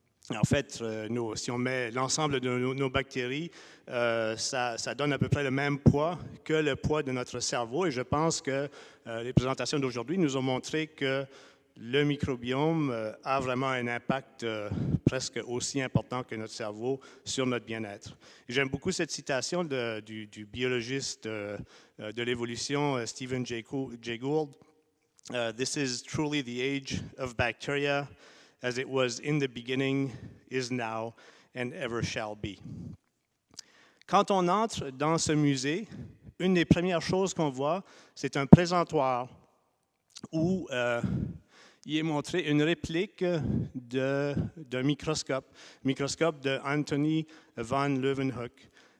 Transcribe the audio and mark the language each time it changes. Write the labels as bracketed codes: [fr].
[fr] En fait, si on met l'ensemble de nos bactéries, ça donne à peu près le même poids que le poids de notre cerveau. Et je pense que les présentations d'aujourd'hui nous ont montré que le microbiome a vraiment un impact presque aussi important que notre cerveau sur notre bien-être. J'aime beaucoup cette citation du biologiste de l'évolution, Stephen Jay Gould. [en] This is truly the age of bacteria, as it was in the beginning, is now, and ever shall be. [fr] Quand on entre dans ce musée, une des premières choses qu'on voit, c'est un présentoir où il est montré une réplique d'un microscope de Anthony van Leeuwenhoek.